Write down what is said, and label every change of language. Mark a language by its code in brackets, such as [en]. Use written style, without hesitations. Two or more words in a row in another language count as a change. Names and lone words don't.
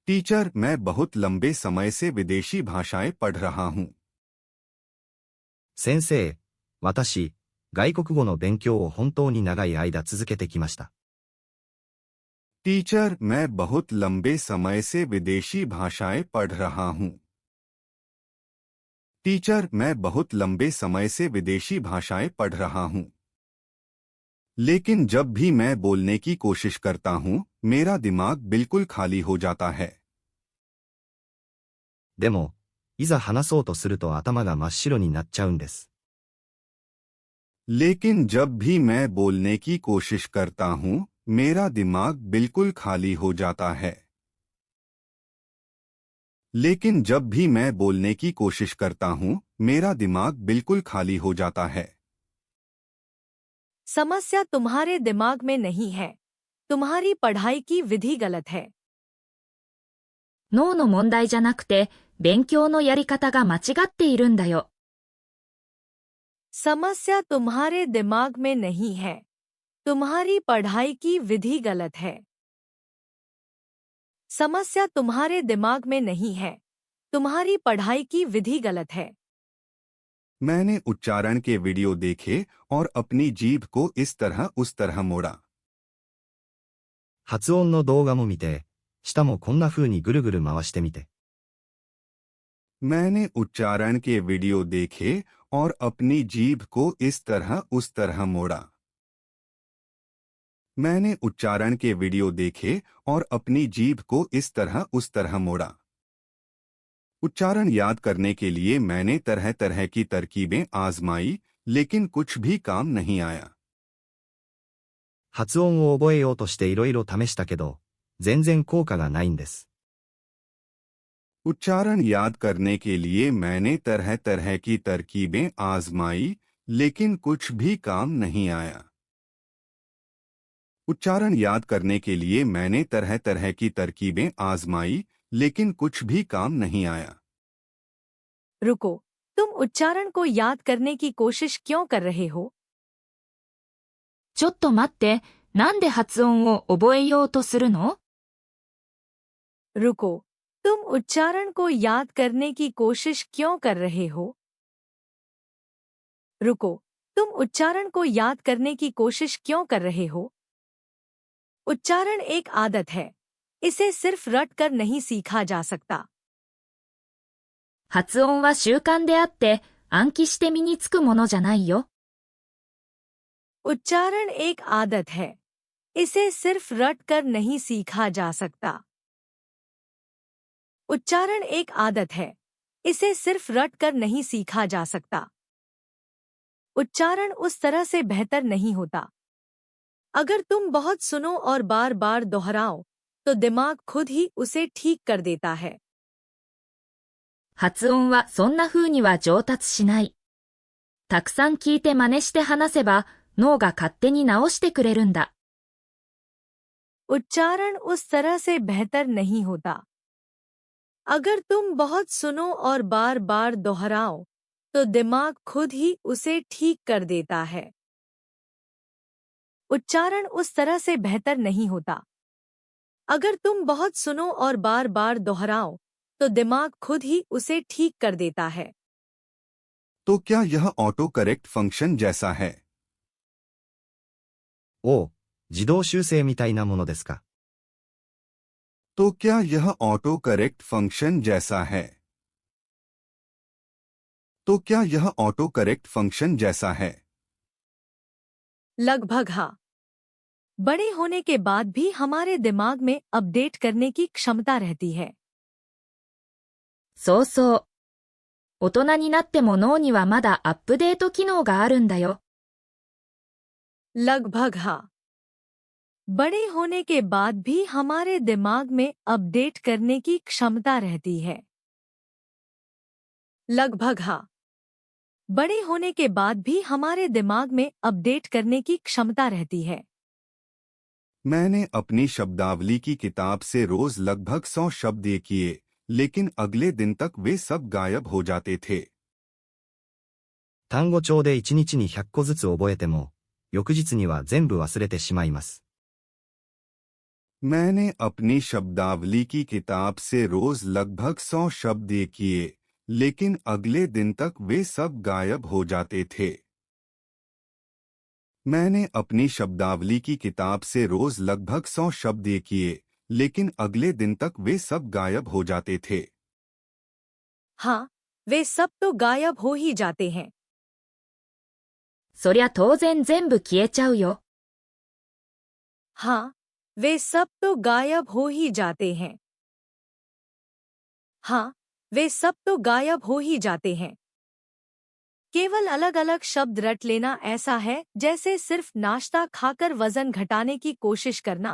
[hi] टीचर, मैं बहुत लंबे समय से विदेशी भाषाएं पढ़ रहा हूं। [ja] 先生、私、外国語の勉強を本当に長い間続けてきました。 [hi] टीचर, मैं बहुत लंबे समय से विदेशी भाषाएं पढ़ रहा हूं। टीचर, मैं बहुत लंबे समय से विदेशी भाषाएं पढ़ रहा हूं। लेकिन जब भी मैं बोलने की कोशिश करता हूं, मेरा दिमाग बिल्कुल खाली हो जाता है। [ja] でも、いざ話そうとすると頭が真っ白になっちゃうんです。 [hi] लेकिन जब भी मैं बोलने की कोशिश करता हूं, मेरा दिमाग बिल्कुल खाली हो जाता है। लेकिन जब भी मैं बोलने की कोशिश करता हूं, मेरा दिमाग बिल्कुल खाली हो जाता है। समस्या तुम्हारे दिमाग में नहीं है। तुम्हारी पढ़ाई की विधि गलत है। [ja] 脳の問題じゃなくて、勉強のやり方が間違っているんだよ。 [hi] समस्या तुम्हारे दिमाग में नहीं है। तुम्हारी पढ़ाई की विधि गलत है। समस्या तुम्हारे दिमाग में नहीं है। तुम्हारी पढ़ाई की विधि गलत है। मैंने उच्चारण के वीडियो देखे और अपनी जीभ को इस तरह उस तरह मोड़ा। [ja] 発音の動画も見て、舌もこんな風にぐるぐる回してみて。 [hi] मैंने उच्चारण के वीडियो देखे और अपनी जीभ को इस तरह उस तरह मोड़ा। मैंने उच्चारण के वीडियो देखे और अपनी जीभ को इस तरह उस तरह मोड़ा। उच्चारण याद करने के लिए मैंने तरह तरह की तरकीबें आजमाई, लेकिन कुछ भी काम नहीं आया। [ja] 発音を覚えようとしていろいろ試したけど、全然効果がないんです。 [hi] उच्चारण याद करने के लिए मैंने तरह तरह की तरकीबें आजमाई, लेकिन कुछ भी काम नहीं आया। उच्चारण याद करने के लिए मैंने तरह तरह की तरकीबें आजमाई, लेकिन कुछ भी काम नहीं आया। रुको, तुम उच्चारण को याद करने की कोशिश क्यों कर रहे हो? [ja] ちょっと待って、なんで発音を覚えようとするの？ [hi] रुको, तुम उच्चारण को याद करने की कोशिश क्यों कर रहे हो? रुको, तुम उच्चारण को याद करने की कोशिश क्यों कर रहे हो? उच्चारण एक आदत है। इसे सिर्फ रट कर नहीं सीखा जा सकता। [ja] 発音は習慣であって、暗記して身につくものじゃないよ。 [hi] उच्चारण एक आदत है। इसे सिर्फ रट कर नहीं सीखा जा सकता। उच्चारण एक आदत है। इसे सिर्फ रट कर नहीं सीखा जा सकता। उच्चारण उस तरह से बेहतर नहीं होता। अगर तुम बहुत सुनो और बार बार दोहराओ, तो दिमाग खुद ही उसे ठीक कर देता है। [ja] 発音はそんな風には上達しない。たくさん聞いて真似して話せば、脳が勝手に直してくれるんだ。 [hi] उच्चारण उस तरह से बेहतर नहीं होता। अगर तुम बहुत सुनो और बार बार दोहराओ, तो दिमाग खुद ही उसे ठीक कर देता है। उच्चारण उस तरह से बेहतर नहीं होता। अगर तुम बहुत सुनो और बार बार दोहराओ, तो दिमाग खुद ही उसे ठीक कर देता है। तो क्या यह [en] auto correct function [hi] जैसा है? [ja] おう、自動修正みたいなものですか。 [hi] तो क्या यह [en] auto correct function [hi] जैसा है? तो क्या यह [en] auto correct function [hi] जैसा है? लगभग हाँ। बड़े होने के बाद भी हमारे दिमाग में अपडेट करने की क्षमता रहती है। [ja] そうそう。大人になっても脳にはまだアップデート機能があるんだよ。 [hi] लगभग हाँ। बड़े होने के बाद भी हमारे दिमाग में अपडेट करने की क्षमता रहती है। लगभग हाँ। बड़े होने के बाद भी हमारे दिमाग में अपडेट करने की क्षमता रहती है। मैंने अपनी शब्दावली की किताब से रोज लगभग 100 शब्द किए, लेकिन अगले दिन तक वे सब गायब हो जाते थे। [ja] 単語帳で1日に100個ずつ覚えても、翌日には全部忘れてしまいます。 [hi] मैंने अपनी शब्दावली की किताब से रोज लगभग 100 शब्द ये किए, लेकिन अगले दिन तक वे सब गायब हो जाते थे। मैंने अपनी शब्दावली की किताब से रोज लगभग 100 शब्द ये किए, लेकिन अगले दिन तक वे सब गायब हो जाते थे। हाँ, वे सब तो गायब हो ही जाते हैं। [ja] そりゃ当然全部消えちゃうよ。 [hi] हाँ, वे सब तो गायब हो ही जाते हैं। हाँ, वे सब तो गायब हो ही जाते हैं। केवल अलग अलग शब्द रट लेना ऐसा है जैसे सिर्फ नाश्ता खाकर वजन घटाने की कोशिश करना।